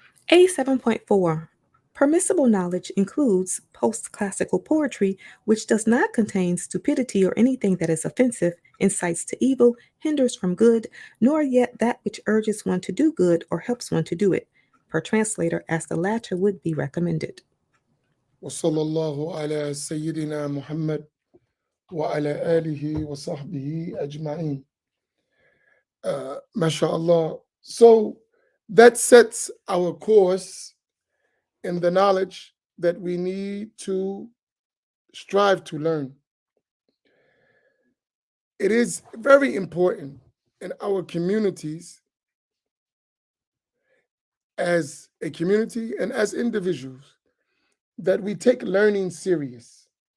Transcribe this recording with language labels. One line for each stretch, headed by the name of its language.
English: A 7.4 Permissible knowledge includes post classical poetry, which does not contain stupidity or anything that is offensive, incites to evil, hinders from good, nor yet that which urges one to do good or helps one to do it, per translator, as the latter would be recommended.
Arabic: وصلى الله على سيدنا محمد وعلى آله وصحبه أجمعين.
English: MashaAllah. So that sets our course in the knowledge that we need to strive to learn. It is very important in our communities as a community and as individuals that we take learning serious.